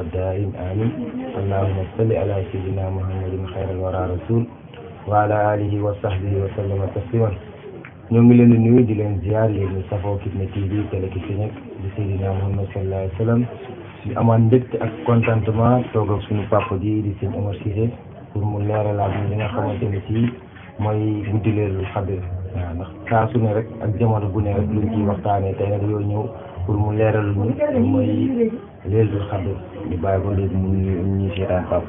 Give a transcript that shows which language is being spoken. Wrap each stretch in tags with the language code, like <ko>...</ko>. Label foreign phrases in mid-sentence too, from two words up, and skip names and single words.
<ar>دائم آمين اللهم صل على سيدنا محمد خير الورى رسول وعلى آله وصحبه وسلم تسليما</ar> <wo>ñoo ngi leen di nuyu di leen ziar yéen ñi safoo Kifne TV télé ki fi nekk di Seydina Muhammad</wo> <ar>صلى الله عليه وسلم</ar> <wo>ñu amaan mbégte ak contentement toog ak suñu papa ji di sëñ Omar Cissé pour mu leeralaat li nga xamante ne ci mooy guddi Laylatul Qadr waaw ndax saa su ne rek ak jamono bu ne rek luñ ciy waxtaanee tey nag yoo ñëw pour mu leeral ñu mooy Laylatul Qadr ñu bàyyi ko léegi mu ñuy seetaan papa.</wo>